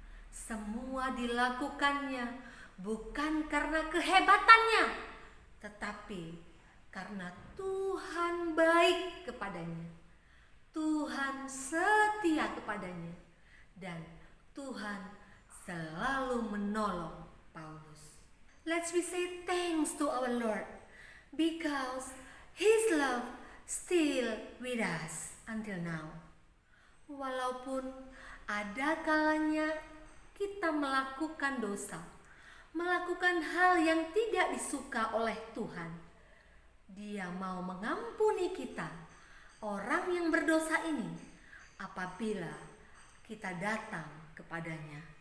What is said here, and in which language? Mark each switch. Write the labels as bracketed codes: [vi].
[id] Semua dilakukannya bukan karena kehebatannya, tetapi karena Tuhan baik kepadanya. Tuhan setia kepadanya dan Tuhan selalu menolong Paulus. [en] Let's we say thanks to our Lord because His love still with us until now. [id] Walaupun ada kalanya kita melakukan dosa, melakukan hal yang tidak disuka oleh Tuhan, Dia mau mengampuni kita, orang yang berdosa ini, apabila kita datang kepadanya.